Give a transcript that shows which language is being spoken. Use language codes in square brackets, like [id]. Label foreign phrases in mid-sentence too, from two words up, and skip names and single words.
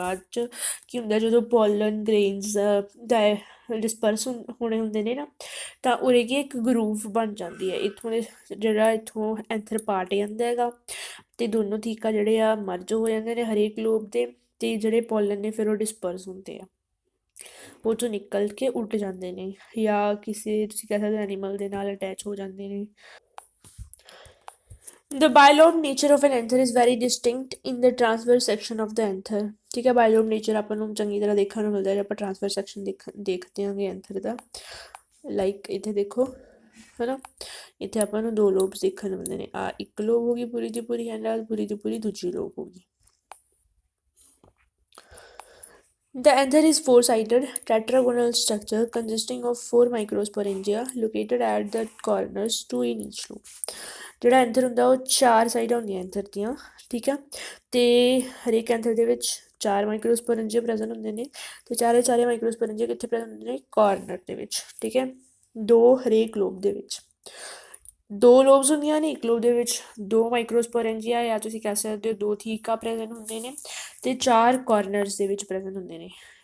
[pa] ਬਾਅਦ 'ਚ ਕੀ ਹੁੰਦਾ, ਜਦੋਂ [en] pollen grains disperse [pa] ਹੋਣੇ ਹੁੰਦੇ ਨੇ ਨਾ, ਤਾਂ ਉਰੇ ਕੀ ਇੱਕ ਗਰੂਵ ਬਣ ਜਾਂਦੀ ਹੈ, ਇੱਥੋਂ ਦੇ ਜਿਹੜਾ ਇੱਥੋਂ [en] anther part [pa] ਜਾਂਦਾ ਹੈਗਾ, ਤੇ ਦੋਨੋਂ ਥੀਕਾ ਜਿਹੜੇ ਆ ਮਰਜ ਹੋ ਜਾਂਦੇ ਨੇ ਹਰੇਕ ਲੋਬ ਦੇ, ਤੇ ਜਿਹੜੇ ਪੋਲਨ ਨੇ ਫਿਰ ਉਹ ਡਿਸਪਰਸ ਹੁੰਦੇ ਆ, ਉਹ ਚੋਂ ਨਿਕਲ ਕੇ ਉੱਡ ਜਾਂਦੇ ਨੇ, ਜਾਂ ਕਿਸੇ ਤੁਸੀਂ ਕਹਿ ਸਕਦੇ ਐਨੀਮਲ ਦੇ ਨਾਲ ਅਟੈਚ ਹੋ ਜਾਂਦੇ ਨੇ। [en] The bilobe nature of an anther is very distinct in the transverse section of the anther। [pa] ਠੀਕ ਹੈ, [en] bilobe nature [pa] ਆਪਾਂ ਨੂੰ ਚੰਗੀ ਤਰ੍ਹਾਂ ਦੇਖਣ ਨੂੰ ਮਿਲਦਾ ਜੇ ਆਪਾਂ [en] transfer section [pa] ਦੇਖਦੇ ਆਂਗੇ ਐਂਥਰ ਦਾ। ਲਾਈਕ ਇੱਥੇ ਦੇਖੋ ਹੈ ਨਾ, ਇੱਥੇ ਆਪਾਂ ਨੂੰ ਦੋ ਲੋਬਸ ਦੇਖਣ ਨੂੰ ਮਿਲਦੇ ਨੇ, ਆ ਇੱਕ ਲੋਬ ਹੋ ਗਈ ਪੂਰੀ ਦੀ ਪੂਰੀ, ਐਂਡ ਆ ਪੂਰੀ ਦੀ ਪੂਰੀ ਦੂਜੀ ਲੋਬ ਹੋ ਗਈ। [en] The anther is four-sided tetragonal structure consisting of four microsporangia located at the corners, two in each lobe। [pa] ਜਿਹੜਾ ਐਂਥਰ ਹੁੰਦਾ ਉਹ ਚਾਰ ਸਾਈਡਾਂ ਹੁੰਦੀਆਂ ਐਂਥਰ ਦੀਆਂ, ਠੀਕ ਆ, ਤੇ ਹਰੇਕ ਐਂਥਰ ਦੇ ਵਿੱਚ ਚਾਰ [en] microsporangia present [pa] ਹੁੰਦੇ ਨੇ, ਤੇ ਚਾਰੇ ਮਾਈਕਰੋਸਪੋਰੈਂਜੀਆ ਕਿੱਥੇ ਪ੍ਰੈਜ਼ੈਂਟ ਹੁੰਦੇ ਨੇ, ਕਾਰਨਰ ਦੇ ਵਿੱਚ, ਠੀਕ ਹੈ, ਦੋ ਹਰੇਕ ਲੋਬ ਦੇ ਵਿੱਚ। ਦੋ ਲੋਬਸ ਹੁੰਦੀਆਂ ਨੇ, ਇੱਕ ਲੋਬ ਦੇ ਵਿੱਚ ਦੋ ਮਾਈਕਰੋਸਪੋਰੈਂਜੀਆ ਜਾਂ ਤੁਸੀਂ ਕਹਿ ਸਕਦੇ ਹੋ ਦੋ [en] theca present [pa] ਹੁੰਦੇ ਨੇ, ਤੇ ਚਾਰ ਕਾਰਨਰਸ ਦੇ ਵਿੱਚ ਪ੍ਰੈਜ਼ੈਂਟ ਹੁੰਦੇ ਨੇ।